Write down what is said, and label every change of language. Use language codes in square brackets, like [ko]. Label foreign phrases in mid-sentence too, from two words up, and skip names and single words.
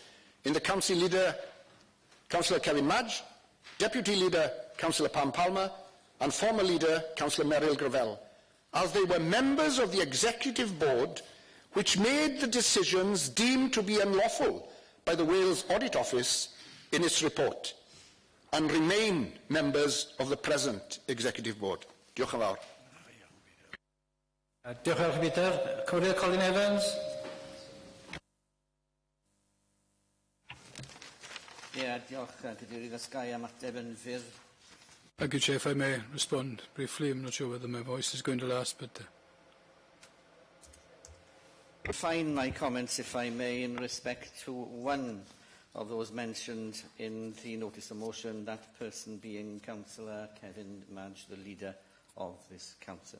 [en] in the Council Leader, Councillor Kevin Madge, Deputy Leader, Councillor Pam Palmer, and former Leader, Councillor Meryl Gravel, as they were members of the Executive Board which made the decisions deemed to be unlawful by the Wales Audit Office in its report, and remain members of the present Executive Board. [cy] Diolch yn fawr. Diolch yn fawr, Peter. Cymryd Colin Evans. Diolch, Cadeirydd, os gai ymateb yn ffyrdd. [en] Thank you, Chair. If I may respond briefly, I'm not sure whether my voice is going to last, but... Refine my comments, if I may, in respect to one of those mentioned in the notice of motion, that person being Councillor Kevin Madge, the leader of this council.